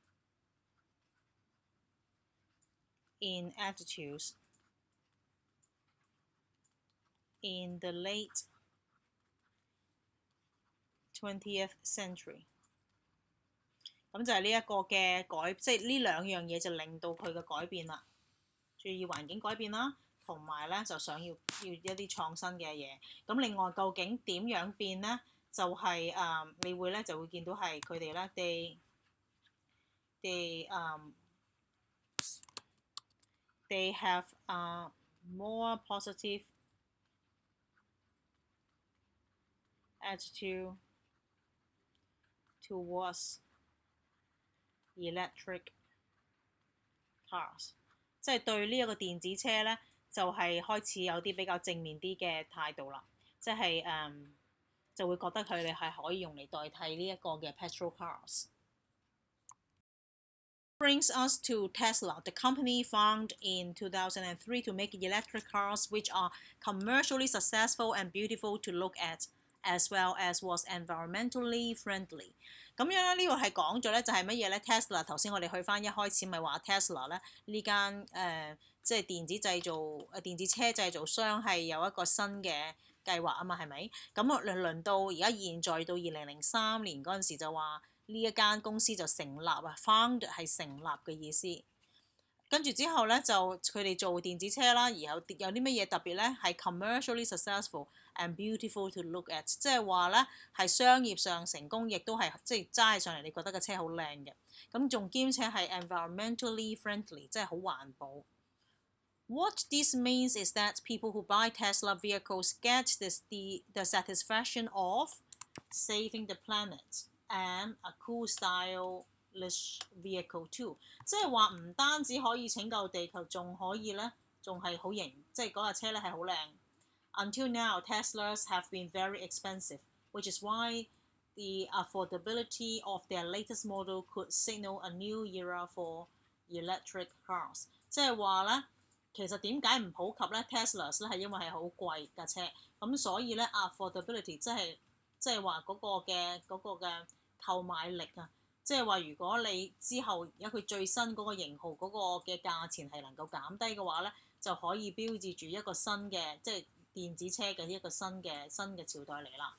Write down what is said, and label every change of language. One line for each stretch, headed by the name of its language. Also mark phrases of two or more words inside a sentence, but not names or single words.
English: in attitudes in the late 20th century。
Cantonese: 咁就係呢一個嘅呢2樣嘢就令到佢嘅改變啦。注意環境改變啦，同埋咧就想要一啲創新嘅嘢。咁另外究竟點樣變咧？就係你會咧就會見到係佢哋咧
English: they have more positive attitude towards electric cars，
Cantonese: 即係對呢一個電子車咧就係開始有啲比較正面啲嘅態度啦。即係就會覺得佢哋係可以用嚟代替呢一個嘅
English: petrol cars。Brings us to Tesla, the company founded in 2003 to make electric cars which are commercially successful and beautiful to look at, as well as was environmentally friendly。
Cantonese: 咁樣呢個係講咗咧就係乜嘢咧 ？Tesla 頭先我哋去翻一開始咪話 Tesla 咧呢間即係電子車製造商係有一個新嘅計劃啊嘛，係咪？咁輪到而家現在到2003年嗰陣時就話呢一間公司就成立啊 ，found 係成立嘅意思。跟住之後咧，就佢哋做電子車啦，然後有啲乜嘢特別咧？
English: 係 commercially successful and beautiful to look at，
Cantonese: 即係話咧係商業上成功，亦都係即係揸上嚟，你覺得個車好靚嘅。咁仲兼且係
English: environmentally friendly，
Cantonese: 即係好環保。
English: What this means is that people who buy Tesla vehicles get the satisfaction of saving the planet and a cool stylish vehicle too。
Cantonese: 即係話唔單止可以拯救地球，仲可以咧，仲係好型，即係嗰架車咧係好靚。
English: Until now, Teslas have been very expensive, which is why the affordability of their latest model could signal a new era for electric cars。
Cantonese: 即係話咧。其實點解唔普及咧 ？Teslas 咧係因為係好貴架車，咁所以咧 affordability 即係話嗰個嘅購買力啊，即係話如果你之後而家佢最新嗰個型號嗰個嘅價錢係能夠減低嘅話咧，就可以標誌住一個新嘅即係電子車嘅一個新嘅朝代嚟啦。